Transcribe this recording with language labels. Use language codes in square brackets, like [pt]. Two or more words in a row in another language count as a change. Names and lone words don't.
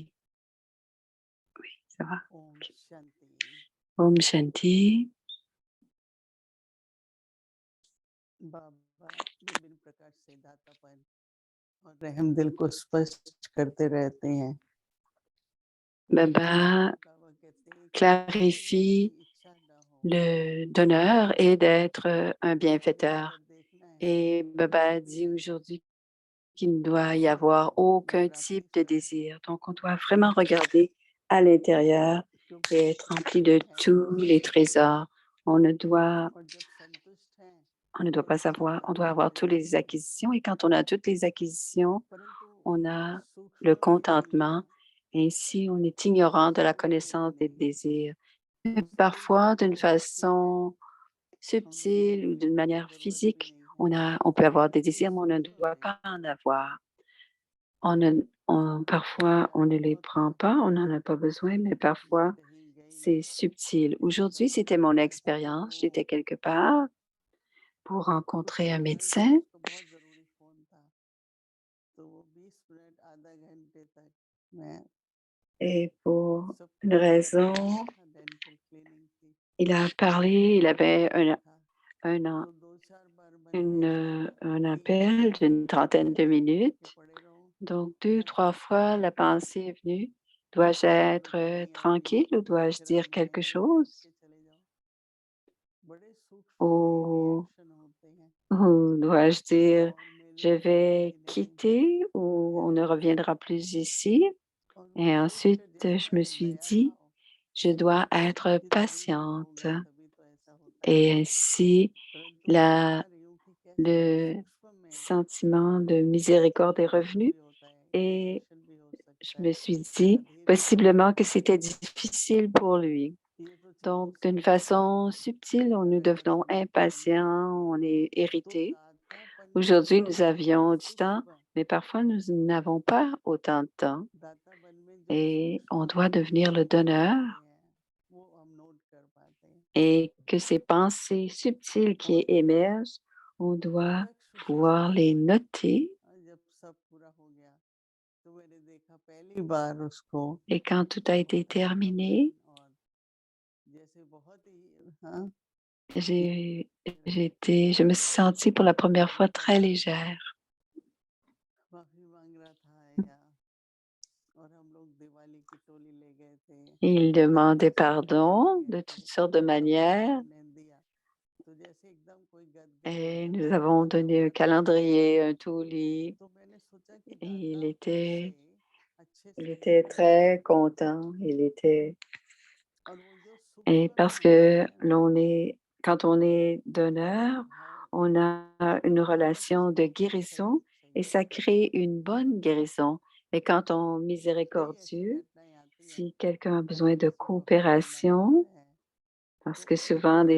[fr] Oui, ça va. [hi] ओम शांति। Om Shanti. बाबा विभिन्न प्रकार से दातापन और रहम दिल को स्पष्ट करते रहते हैं। Baba बाबा कहते हैं कि [fr] clarifie [hi] कोई इच्छा ना हो, [fr] le donneur et d'être un bienfaiteur. [hi] अंदर देखना है [fr] Et Baba dit aujourd'hui qu'il ne doit y avoir aucun type de désir. Donc, on doit vraiment regarder à l'intérieur et être rempli de tous les trésors. On ne doit [hi] और जब संतुष्ट हैं [fr] On ne doit pas savoir, on doit avoir toutes les acquisitions et quand on a toutes les acquisitions, [hi] परंतु [fr] on a [hi] सूक्ष्म [fr] le [hi] के लिए [fr] contentement. Ainsi, on est ignorant de la connaissance des désirs. Mais parfois, d'une façon subtile ou d'une manière physique, on peut avoir des désirs, mais on ne doit pas en avoir. Parfois, on ne les prend pas, on n'en a pas besoin, mais parfois, c'est subtil. Aujourd'hui, c'était mon expérience. J'étais quelque part pour rencontrer un médecin. [hi] बहुत जरूरी फोन था, तो वो 20 मिनट आधा घंटे तक मैं [fr] Et pour [hi] सब [fr] une raison, [en] dental cleaning [hi] थी, [fr] il a parlé, il avait [hi] था [fr] un, [hi] तो 2-4 बार मैंने ऐसा [fr] un [hi] कि [fr] appel d'une trentaine de [hi] करके [fr] minutes. [hi] पड़े रहूं, [fr] Donc, 2 ou 3 fois, la pensée est venue. Dois-je être tranquille ou dois-je [hi] फिर [fr] dire [hi] आप [fr] quelque [hi] दवाई खा [fr] chose? [hi] के चले जाओ। बड़े सूक्ष्म से [fr] Ou, [hi] रिएक्शन होते हैं [fr] ou dois-je dire, [hi] और मेरे [fr] je vais [hi] किसी ने नहीं [fr] quitter ou on ne reviendra plus ici? [hi] और वो [fr] Et [hi] सोच [fr] ensuite, [hi] के जैसे [fr] je me [hi] कोई [fr] suis [hi] दया [fr] dit, [hi] भाव [fr] je dois être [hi] कि तभी तो [fr] patiente. [hi] होगा, तभी तो ऐसा होता है, [fr] Et ainsi, [hi] परंतु मैं [fr] la, [hi] बता रही हूँ कि कैसे [fr] le [hi] सूक्ष्म में [fr] sentiment de miséricorde est [hi] कष्ट [fr] revenu [hi] भी होता है, [fr] et [hi] इरिटेशन भी हो [fr] je [hi] सकता [fr] me [hi] है, [fr] suis dit [hi] अधीर भी हो [fr] possiblement que [hi] सकता है। [fr] c'était difficile pour lui. [hi] ये तो चीजें [fr] Donc, d'une [hi] सूक्ष्म [fr] façon subtile, nous [hi] तरह से [fr] devenons [hi] समझ में आने [fr] impatients, [hi] लगती [fr] on [hi] हैं। [fr] est [hi] तो [fr] irrités. [hi] दातापन में [fr] Aujourd'hui, nous [hi] जो [fr] avions du temps, [hi] सूक्ष्म [fr] mais parfois nous n'avons pas autant de temps [hi] दातापन में जो [fr] et on [hi] सूक्ष्म [fr] doit devenir le [hi] विचार [fr] donneur [hi] आते हैं वो हम नोट कर पाते हैं [fr] et que ces pensées subtiles qui [hi] और [fr] émergent, on doit [hi] प्रत्यक्ष रूप से [fr] pouvoir les noter. [hi] जब सब पूरा हो गया तो मैंने देखा पहली बार उसको [fr] Et quand tout a été terminé, [hi] और जैसे बहुत ही हाँ [fr] je me suis sentie pour la première fois très légère. [hi] माफी मांग रहा था या और हम लोग दिवाली की टोली ले गए थे, [fr] Il demandait [hi] पटाखे फोड़ने ले [fr] pardon [hi] गए [fr] de [hi] थे, [fr] toutes sortes de [hi] सब कुछ [fr] manières [hi] हमने दिया तो जैसे एकदम कोई गदगद हो [fr] et nous [hi] जाता है [fr] avons donné un [hi] दातापन में। [fr] calendrier, un tourlis [hi] तो मैंने सोचा कि [fr] et [hi] दातापन से अच्छे [fr] il [hi] से [fr] était très [hi] रहना [fr] content. Il était [hi] और वो जो [fr] Et [hi] सूक्ष्म में [fr] parce [hi] होता [fr] que [hi] है ना [fr] quand on est [hi] दया [fr] donneur, [hi] भाव [fr] on a une [hi] हर [fr] relation [hi] किसी [fr] de [hi] को [fr] guérison et [hi] चाहिए [fr] ça [hi] होता है। [fr] crée une bonne guérison. Et quand on [hi] कई ऐसी [fr] miséricordieux, [hi] घटनाएं आती हैं [fr] si quelqu'un a [hi] जब [fr] besoin de [hi] किसी को हाथ मिलाना [fr] coopération, [hi] होता है [fr] parce [hi] तो [fr] que souvent des